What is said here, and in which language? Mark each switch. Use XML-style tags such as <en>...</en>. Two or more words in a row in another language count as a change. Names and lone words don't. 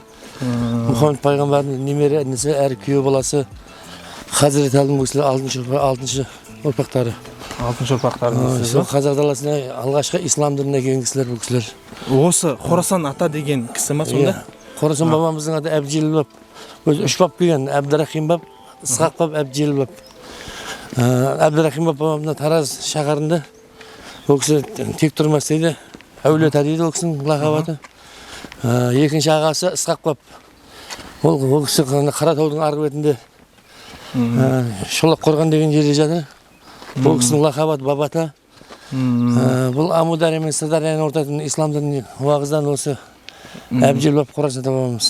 <kk>Мұхаммед пайғамбардың немере інісі әрі күйеу баласы Хазірет Әлдің бұл кісілер 6-шы ұрпақтары. 6-шы ұрпақтарыңыз. Сол қазақ даласына алғашқы ислам дініне келген кісілер бұл кісілер. Осы Хорасан ата деген кісі ма сонда? Хорасан бабамыздың аты Әбдіжеліл баб. Өзі 3 бап келген, Әбдірахим баб, Ысқақ баб, Әбдіжеліл баб. Әбдірахим баб бабамда Тараз шаһарында. Ол кісі тек тұрмас дейді. Әулиета дейді ол кісінің лақабаты. Екінші ағасы Ысқақ баб. Ол кісі Қаратаудың арғы бетінде Шолақ қорған деген жерде жатыр. Ол кісінің лақабаты Бабата. Бұл Амудария мен Сырдарияның ортасында ислам дінінің уағыздан осы Әбдіжеліл баб Хорасан бабамыз.</kk>